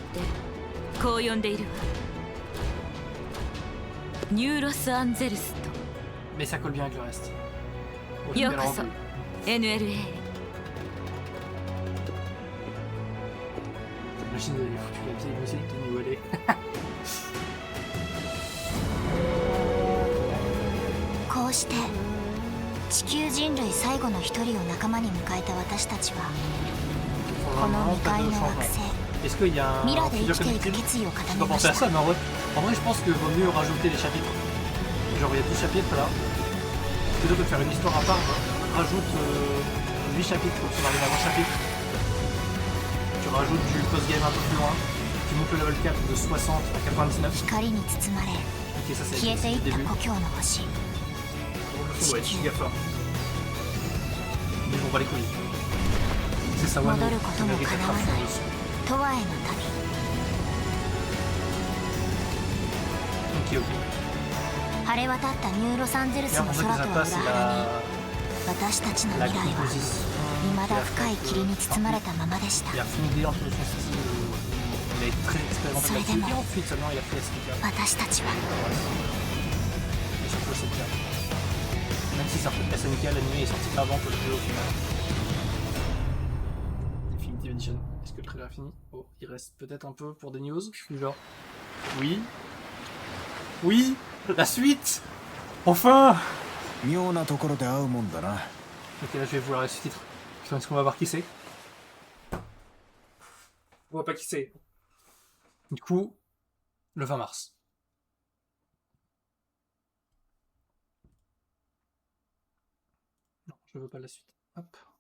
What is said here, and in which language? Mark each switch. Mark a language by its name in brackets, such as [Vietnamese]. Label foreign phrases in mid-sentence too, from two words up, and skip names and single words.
[French] Mais ça colle bien avec le reste. J'imagine les foutus la vieille musique de New LA. [Japanese] こうして地球人類最後の一人を仲間に迎えた私たちはこの未開の惑星 [French] Est-ce qu'il y a un futur connecté? Je peux penser à ça, mais en vrai, je pense que vaut mieux rajouter les chapitres. Genre, il y a 12 chapitres là. Plutôt que de faire une histoire à part, rajoute 8 chapitres pour se arriver à 20 chapitres. Tu rajoutes du post-game un peu plus loin. Tu montes le level 4 de 60 à 99. [Japanese] 光に包まれ [French] Ok, ça c'est [Japanese] 消えてい [French] le [Japanese] った [French] début. [Japanese] 故郷の星 [French] Le fond doit être giga fort. Mais je m'en bats les couilles. C'est ça, ouais. [Japanese] 戻ることも叶わない永遠の旅 [French] Ok. [Japanese] 晴れ渡ったニューロサンゼルス [French] Là, [Japanese] の [French] en [Japanese] 空 [French] fait, [Japanese] と [French] ça [Japanese] は [French] passe [Japanese] 裏腹に私たちの [French] la [Japanese] 未来は [French] composition. [Japanese] 未だ深い霧に包まれたままでした [French] Il a fondé un peu son style. Il a été très expérimenté là-dessus. Et ensuite seulement il a fait SNK. [Japanese] 私たちは [French] Et surtout SNK. Même si SNK, l'anime est sorti avant que le jeu au final. Definitive Edition. Est-ce que le trailer est fini? Oh, il reste peut-être un peu pour des news. Du genre. Oui. Oui. La suite. Enfin. [Japanese] 妙なところで会うもんだな。 [French] Ok, là je vais vouloir le sous-titre. Putain, est-ce qu'on va voir qui c'est? On voit pas qui c'est. Du coup, le 20 mars. Non, je veux pas la suite. Hop.